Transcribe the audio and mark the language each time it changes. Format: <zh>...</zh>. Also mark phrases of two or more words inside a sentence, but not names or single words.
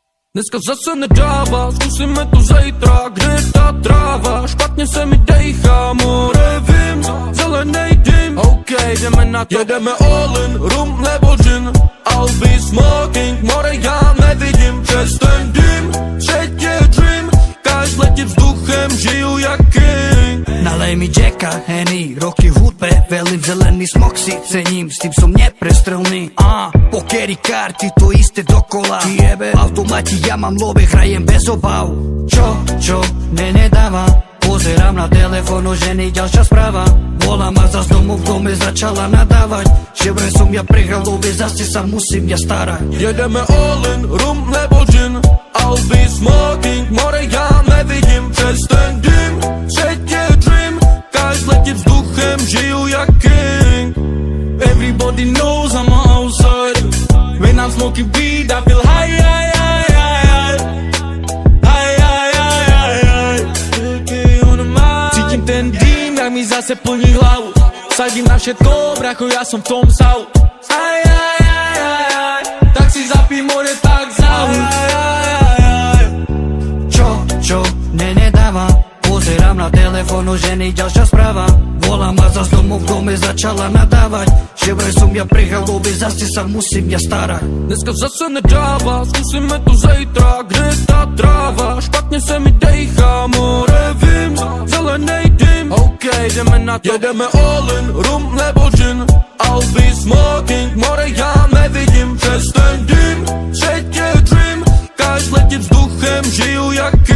<cs>Dneska zase nedává, zkusíme to zítra. Kde je ta tráva, špatně se mi dejchá. More vím, zelenej dym. OK, jdeme na to. Jedeme</cs> <en>all in,</en> <cs>rum nebo gin.</cs> <en>I'll be smoking,</en> <cs>more já nevidím přes ten dym. Třetí dream, každý letí vzduchem, žiju jak king. Nalej mi Jacka, Henny,</cs> <sk>roky v hudbe, velím zelený smog si cením, s tým som neprestrelný. Pokery, karty, to isté dokola. Jebe, automati, ja mám love, hrajem bez obav. Čo, nedáva. Pozerám na telefón, o ženy ďalšia správa. Volá ma zas domov, v dome začala nadávať. Že vraj som ja prehral love, zase sa musím ja starať.</sk> <cs>Jedeme</cs> <en>all in,</en> <cs>rum nebo gin.</cs> <en>I'll be smoking,</en> <cs>more já nevidím přes ten dym. Třetí dream, každý letí vzduchem, žiju jak king.</cs> <en>Everybody knows I'm outside. When I'm smoking weed, I feel high, high, high, high, high, high, high, high.</en> <sk>Cítim ten dým, jak mi zase plní hlavu. Sadím na všetko, bracho, ja som v tom savu. Aj, aj, aj, aj, aj. Tak si zapí more, tak zahu. Čo, nedáva. Pozerám na telefón, o ženy ďalšia správa. Volá ma zas domov, v dome začala nadávať. Že vraj som ja prehral love, zase sa musím ja starať.</sk> <cs>Dneska zase nedává, zkusíme to zítra. Kde je ta tráva, špatně se mi dejchá. More vím, zelenej dym. OK, jdeme na to. Jedeme</cs> <en>all in,</en> <cs>rum nebo gin.</cs> <en>I'll be smoking,</en> <cs>more já nevidím přes ten dym. Třetí dream, každý letí vzduchem, žiju jak</cs>